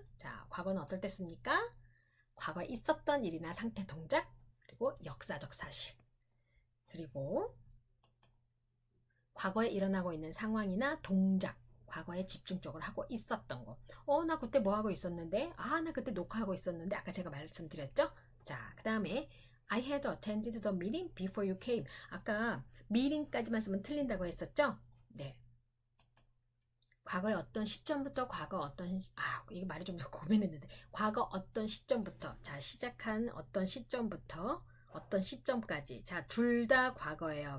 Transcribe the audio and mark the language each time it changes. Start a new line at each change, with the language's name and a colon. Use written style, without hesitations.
Korean: 자, 과거는 어떨 때 씁니까? 과거에 있었던 일이나 상태 동작, 그리고 역사적 사실, 그리고 과거에 일어나고 있는 상황이나 동작, 과거에 집중적으로 하고 있었던 거. 나 그때 뭐 하고 있었는데? 나 그때 녹화하고 있었는데? 아까 제가 말씀드렸죠?
English: 자, 그 다음에 I had attended the meeting before you came.
Korean: 아까 meeting까지만 쓰면 틀린다고 했었죠? 네. 과거의 어떤 시점부터 이게 말이 좀 고민했는데 과거 어떤 시점부터 자 시작한 어떤 시점부터 어떤 시점까지 자 둘 다 과거예요.